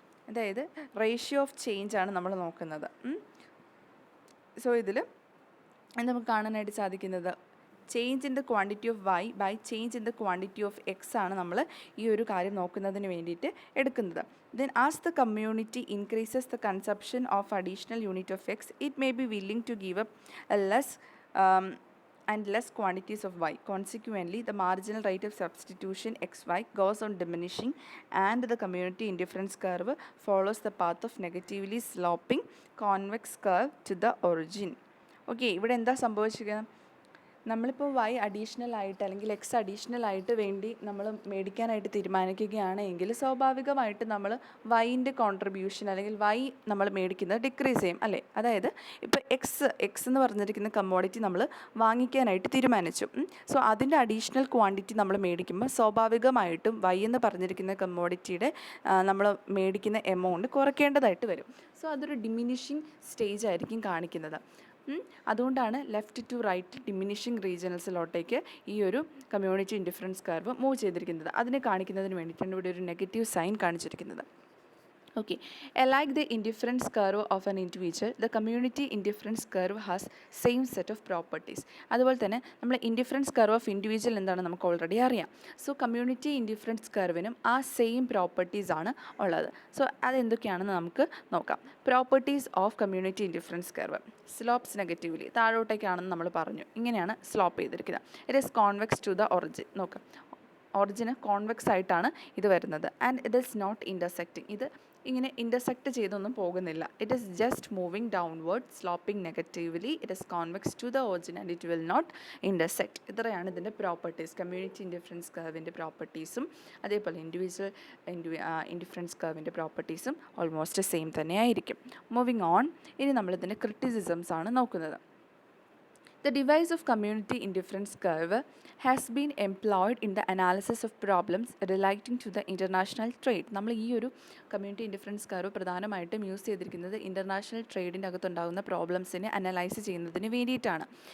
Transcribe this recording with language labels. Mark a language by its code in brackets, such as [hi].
[ml] അതായത് ratio of change ആണ് നമ്മൾ നോക്കുന്നത്. സോ ഇതിൽ നമുക്ക് കാണാനായിട്ട് സാധിക്കുന്നത് change in the quantity of Y by change in the quantity of X ആണ് നമ്മൾ ഈ ഒരു കാര്യം നോക്കുന്നതിന് വേണ്ടിയിട്ട് എടുക്കുന്നത്. [en] Then as the community increases the consumption of additional unit of x, it may be willing to give up less and less quantities of y. Consequently, the marginal rate of substitution xy goes on diminishing and the community indifference curve follows the path of negatively sloping convex curve to the origin. [ml] Okay, ഇവിടെ എന്താ സംഭവിച്ചിരിക്കുന്നത്? നമ്മളിപ്പോൾ Y additional ആയിട്ട് അല്ലെങ്കിൽ X additional ആയിട്ട് വേണ്ടി നമ്മൾ മേടിക്കാനായിട്ട് തീരുമാനിക്കുകയാണെങ്കിൽ സ്വാഭാവികമായിട്ട് നമ്മൾ വൈൻ്റെ കോൺട്രിബ്യൂഷൻ അല്ലെങ്കിൽ വൈ നമ്മൾ മേടിക്കുന്നത് ഡിക്രീസ് ചെയ്യും അല്ലേ? അതായത് ഇപ്പോൾ എക്സ് എന്ന് പറഞ്ഞിരിക്കുന്ന കമ്മോഡിറ്റി നമ്മൾ വാങ്ങിക്കാനായിട്ട് തീരുമാനിച്ചു. സോ അതിൻ്റെ അഡീഷണൽ ക്വാണ്ടിറ്റി നമ്മൾ മേടിക്കുമ്പോൾ സ്വാഭാവികമായിട്ടും വൈ എന്ന് പറഞ്ഞിരിക്കുന്ന കമ്മോഡിറ്റിയുടെ നമ്മൾ മേടിക്കുന്ന എമൗണ്ട് കുറയ്ക്കേണ്ടതായിട്ട് വരും. സോ അതൊരു ഡിമിനിഷിങ് സ്റ്റേജ് ആയിരിക്കും കാണിക്കുന്നത്. അതുകൊണ്ടാണ് ലെഫ്റ്റ് ടു റൈറ്റ് ഡിമിനിഷിങ് റീജിയൻസിലോട്ടേക്ക് ഈ ഒരു കമ്മ്യൂണിറ്റി ഇൻഡിഫറൻസ് കർവ് മൂവ് ചെയ്തിരിക്കുന്നത്. അതിനെ കാണിക്കുന്നതിന് വേണ്ടിയിട്ടാണ് ഇവിടെ ഒരു നെഗറ്റീവ് സൈൻ കാണിച്ചിരിക്കുന്നത്. [en] Okay, like the indifference curve of an individual, the community indifference curve has same set of properties. [ml] അതുപോലെ തന്നെ നമ്മൾ ഇൻഡിഫറൻസ് കർവ് ഓഫ് ഇൻഡിവിജ്വൽ എന്താണ് നമുക്ക് ഓൾറെഡി അറിയാം. സോ കമ്മ്യൂണിറ്റി ഇൻഡിഫറൻസ് കർവിനും ആ സെയിം പ്രോപ്പർട്ടീസ് ആണ് ഉള്ളത്. സോ അതെന്തൊക്കെയാണെന്ന് നമുക്ക് നോക്കാം. Properties of community indifference curve. Slopes negatively താഴോട്ടേക്കാണെന്ന് നമ്മൾ പറഞ്ഞു. ഇങ്ങനെയാണ് സ്ലോപ്പ് ചെയ്തിരിക്കുന്നത്. [en] It is convex to the origin. [ml] നോക്കാം, ഒറിജിന് കോൺവെക്സ് ആയിട്ടാണ് ഇത് വരുന്നത്. [en] And it is not intersecting. [ml] ഇത് ഇങ്ങനെ ഇൻ്റർസെക്റ്റ് ചെയ്തൊന്നും പോകുന്നില്ല. [en] It is just moving downward, sloping negatively. It is convex to the origin and it will not intersect. [ml] ഇത്രയാണ് ഇതിൻ്റെ properties. Community indifference കർവിൻ്റെ പ്രോപ്പർട്ടീസും അതേപോലെ ഇൻഡിവിജ്വൽ ഇൻഡിഫറൻസ് കർവിൻ്റെ പ്രോപ്പർട്ടീസും ഓൾമോസ്റ്റ് സെയിം തന്നെയായിരിക്കും. Moving on, ഇനി നമ്മളിതിൻ്റെ criticisms ആണ് നോക്കുന്നത്. [en] The device of community indifference curve has been employed in the analysis of problems relating to the international trade. [ml] നമ്മൾ ഈ ഒരു കമ്മ്യൂണിറ്റി ഇൻഡിഫറൻസ് കർവ് പ്രധാനമായിട്ടും യൂസ് ചെയ്തിരിക്കുന്നത് ഇൻ്റർനാഷണൽ ട്രേഡിൻ്റെ അകത്തുണ്ടാകുന്ന പ്രോബ്ലംസിനെ അനലൈസ് ചെയ്യുന്നതിന് വേണ്ടിയിട്ടാണ്.